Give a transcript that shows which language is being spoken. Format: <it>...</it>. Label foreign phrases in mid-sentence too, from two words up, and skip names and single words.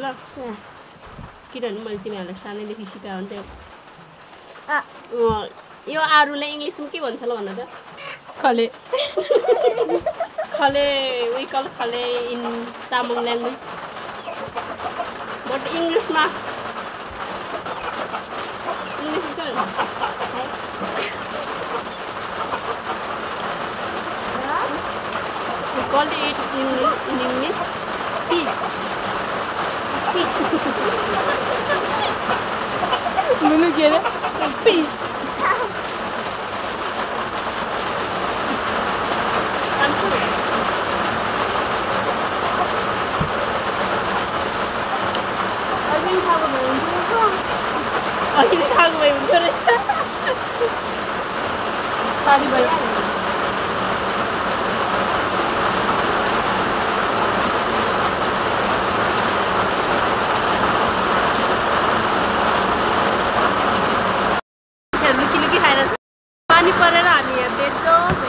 <ne>किनभने मैले तिमीहरूलाई सानैदेखि सिकाएको हुन्थ्यो. यो आरुलाई इङ्ग्लिसमा के भन्छ ल भन त. खले.</ne> <en>khale we call khale in Tamang language. बट इङ्ग्लिसमा we call it in English peach. Munu get it? Peach.</en> <ko>어디를 타고 왜 운전을 해? 다리 말고.</ko> <ne>लुकी खाएर पानी परेर हामी यहाँ बेच्छौँ</ne>